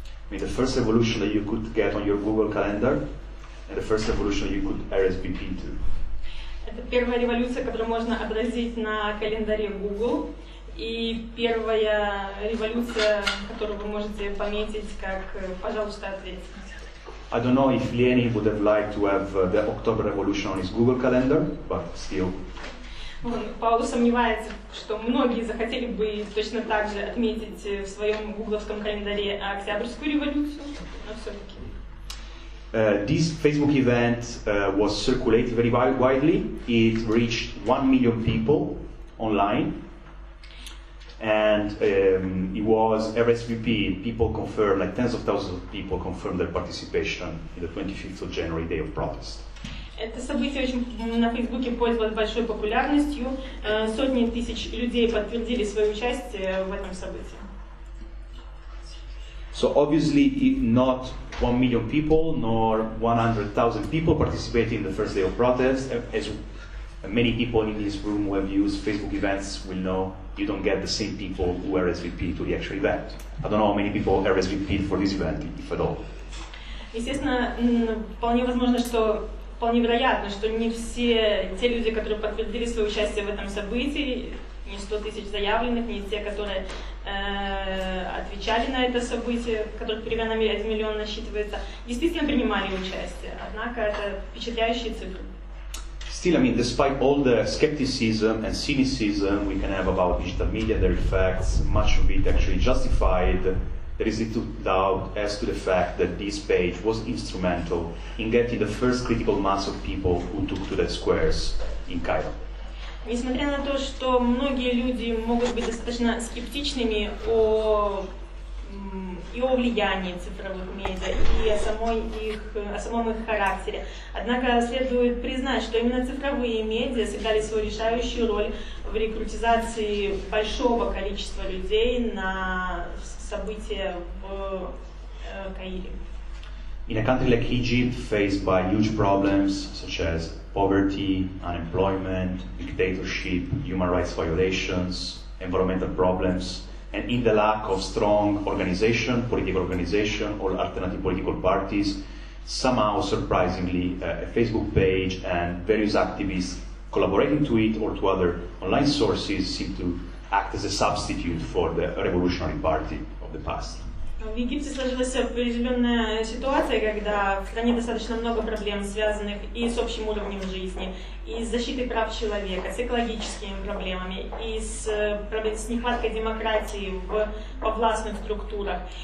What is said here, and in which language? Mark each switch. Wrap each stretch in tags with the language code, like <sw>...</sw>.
<en>The first revolution that you could get on your Google calendar, and the first revolution you could RSVP to.</en> <ru>Это первая революция, которую можно отразить на календаре Google, и первая революция, которую вы можете пометить как «пожалуйста, ответьте».</ru> <en>I don't know if Lenin would have liked to have the October Revolution on his Google calendar, but still.</en> <ru>Паоло сомневается, что многие захотели бы точно так же отметить в своем гугловском календаре Октябрьскую революцию, но все-таки.</ru> <en>This Facebook event was circulated very widely. It reached 1 million people online. And it was RSVP, people confirmed, like tens of thousands of people confirmed their participation in the 25th of January day of protest.</en> <ru>Это событие очень на Фейсбуке пользовалось большой популярностью. Сотни тысяч людей подтвердили свое участие в этом событии.</ru> <en>So obviously, not 1 million people, nor 100,000 people participated in the first day of protest. As many people in this room who have used Facebook events will know, you don't get the same people who RSVP to the actual event. I don't know how many people RSVP for this event, if at all.</en> <ru>Естественно, вполне возможно, что вполне вероятно, что не все те люди, которые подтвердили свое участие в этом событии, не 100 тысяч заявленных, не те, которые отвечали на это событие, которых примерно 1 миллион насчитывается, действительно принимали участие. Однако это впечатляющие цифры.</ru> <en>Still, I mean, despite all the skepticism and cynicism we can have about digital media and their effects, much of it actually justified, there is little doubt as to the fact that this page was instrumental in getting the first critical mass of people who took to the squares in Cairo.</en> <ru>Несмотря на то, что многие люди могут быть достаточно скептичными о влиянии цифровых медиа и о самом их характере. Однако следует признать, что именно цифровые медиа сыграли свою решающую роль в рекрутизации большого количества людей на события в Каире.</ru> <en>In a country like Egypt, faced by huge problems such as poverty, unemployment, dictatorship, human rights violations, environmental problems, and in the lack of strong political organization, or alternative political parties, somehow, surprisingly, a Facebook page and various activists collaborating to it or to other online sources seem to act as a substitute for the revolutionary party of the past.</en> <ru>В Египте сложилась определенная ситуация, когда в стране достаточно много проблем, связанных и с общим уровнем жизни, и с защитой прав человека, с экологическими проблемами, и с нехваткой демократии во властных структурах.</ru>